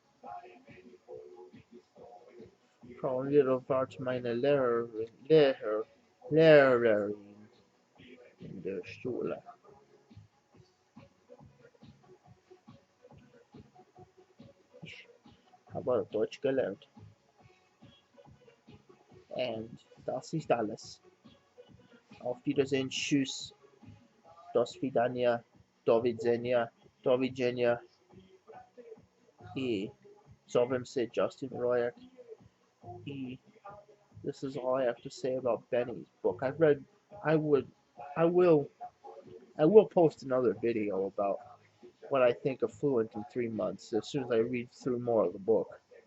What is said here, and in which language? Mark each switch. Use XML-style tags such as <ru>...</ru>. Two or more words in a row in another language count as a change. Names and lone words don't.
<de>Frau Miller war meine Lehrerin in der Schule. Ich habe Deutsch gelernt. Und das ist alles. Auf Wiedersehen, tschüss,</de> <ru>do svidania,</ru> <pl>do widzenia</pl> <hr>i zovem se Justin Royak.</hr> <en>This is all I have to say about Benny's book. I would, I will, I will post another video about what I think of Fluent in 3 months as soon as I read through more of the book.</en>